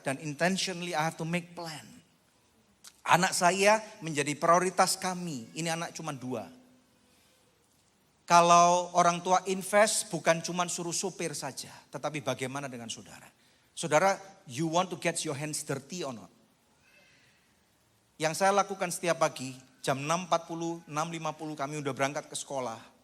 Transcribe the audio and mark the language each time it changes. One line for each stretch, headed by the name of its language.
Indonesian: Dan
English: intentionally I have to make plan.
Indonesian: Anak saya menjadi prioritas kami. Ini anak cuma 2. Kalau orang tua invest bukan cuma suruh supir saja. Tetapi bagaimana dengan saudara?
English: Saudara, you want to get your hands dirty or not?
Indonesian: Yang saya lakukan setiap pagi, jam 6.40, 6.50 kami udah berangkat ke sekolah.